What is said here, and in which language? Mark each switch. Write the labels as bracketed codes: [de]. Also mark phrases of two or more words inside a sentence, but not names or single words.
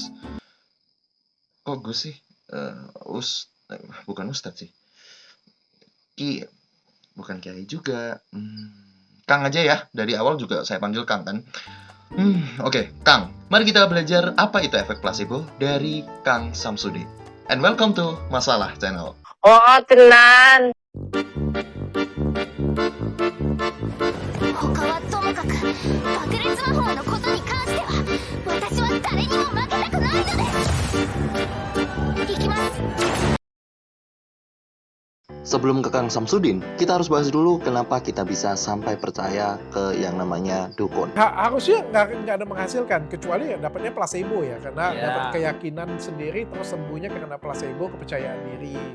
[id] Kok Gus sih? Bukan Ustadz sih. Bukan Kiai juga. Kang aja ya. Dari awal juga saya panggil Kang kan. Oke, Kang. Mari kita belajar apa itu efek placebo dari Kang Samsudin. [en] And welcome to Masalah Channel. [id] Oh, tenan. [ja] 他はともかく爆裂魔法のことに関しては私は誰にも負けたくないのです行きます。 [id] Sebelum ke Kang Samsudin, kita harus bahas dulu kenapa kita bisa sampai percaya ke yang namanya dukun. Harusnya nggak ada menghasilkan, kecuali ya dapatnya placebo ya, karena dapat keyakinan sendiri terus sembuhnya karena placebo, kepercayaan diri.